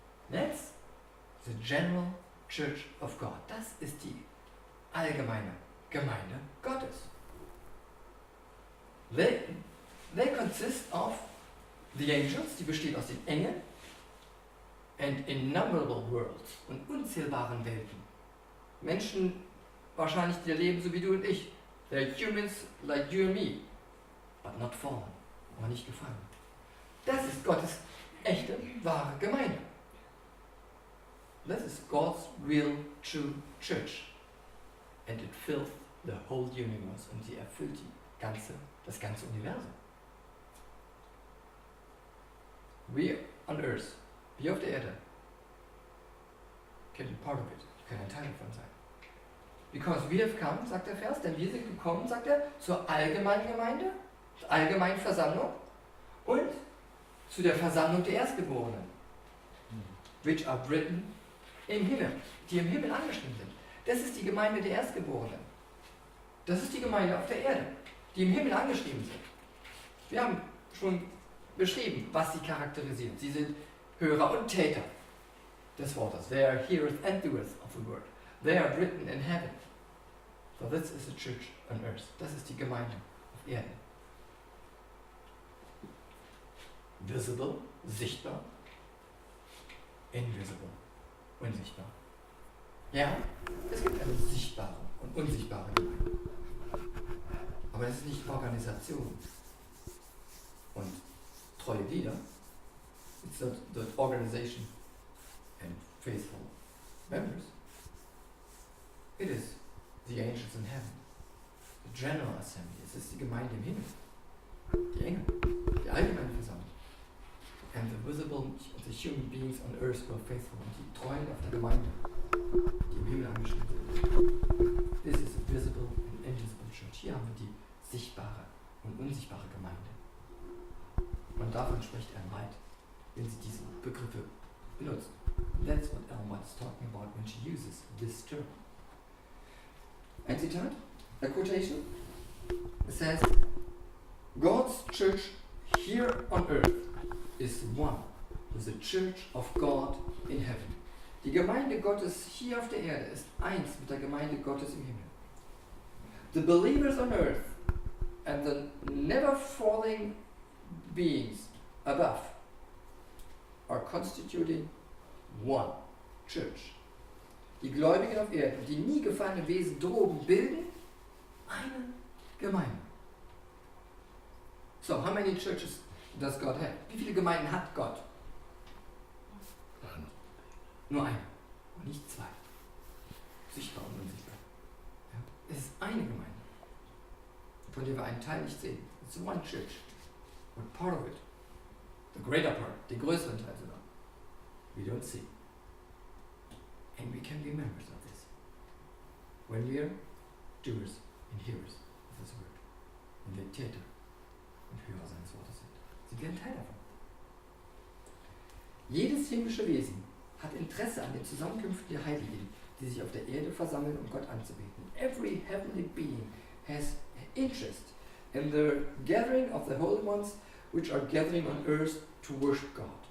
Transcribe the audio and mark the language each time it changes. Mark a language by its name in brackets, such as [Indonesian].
[English] That's the General Church of God. [German] Das ist die allgemeine Gemeinde Gottes. [English] They consist of the angels, [German] die besteht aus den Engeln, [English] and innumerable worlds, [German] und unzählbaren Welten. Menschen wahrscheinlich, die leben so wie du und ich. [English] They're humans like you and me, but not fallen, [German] aber nicht gefallen. Das ist Gottes echte, wahre Gemeinde. [English] This is God's real, true church. And it fills the whole universe, [German] und sie erfüllt das ganze Universum. [English] We on earth, [German] wir auf der Erde, [English] can be part of it, [German] können ein Teil davon sein. [English] Because we have come, [German] sagt der Vers, denn wir sind gekommen, sagt er, zur allgemeinen Gemeinde, zur allgemeinen Versammlung und zu der Versammlung der Erstgeborenen, [English] which are written [German] im Himmel, die im Himmel angeschrieben sind. Das ist die Gemeinde der Erstgeborenen. Das ist die Gemeinde auf der Erde, die im Himmel angeschrieben sind. Wir haben schon beschrieben, was sie charakterisiert. Sie sind Hörer und Täter des Wortes. [English] They are hearers and doers of the word. They are written in heaven. So this is a church on earth. [German] Das ist die Gemeinde auf Erden. [English] Visible, [German] sichtbar. [English] Invisible, [German] unsichtbar. Ja, es gibt eine sichtbare und unsichtbare Gemeinde. Aber es ist nicht Organisation und treue Glieder. [English] It's not the organization and faithful members. It is the angels in heaven, the general assembly. [German] Es ist die Gemeinde im Himmel, die Engel, die allgemeine Versammlung. [English] And the visible, the human beings on earth were faithful. [German] Und die Treuen auf der Gemeinde, die im Himmel angeschrieben sind. [English] This is a visible and invisible church. [German] Hier haben wir die sichtbare und unsichtbare Gemeinde. Und davon spricht Ellen White, wenn sie diese Begriffe benutzt. [English] That's what Ellen White is talking about when she uses this term. [German] Ein Zitat, [English] a quotation. It says, God's church here on earth is one with the church of God in heaven. [German] Die Gemeinde Gottes hier auf der Erde ist eins mit der Gemeinde Gottes im Himmel. [English] The believers on earth and the never falling beings above are constituting one church. [German] Die Gläubigen auf Erden, die nie gefallenen Wesen droben, bilden eine Gemeinde. [English] So, how many churches does God have? [German] Wie viele Gemeinden hat Gott? Nur eine und nicht zwei. Sichtbar und unsichtbar. Ja? Es ist eine Gemeinde, von der wir einen Teil nicht sehen. [English] It's one church. But part of it, the greater part, [German] den größeren Teil sogar, [English] we don't see. And we can be members of this. When we are doers and hearers of His word. [German] Wenn wir Täter und Hörer seines Wortes sind. Sie werden Teil davon. Jedes himmlische Wesen hat Interesse an den Zusammenkünften der Heiligen, die sich auf der Erde versammeln, um Gott anzubeten. [English] Every heavenly being has interest in the gathering of the holy ones which are gathering on earth to worship God.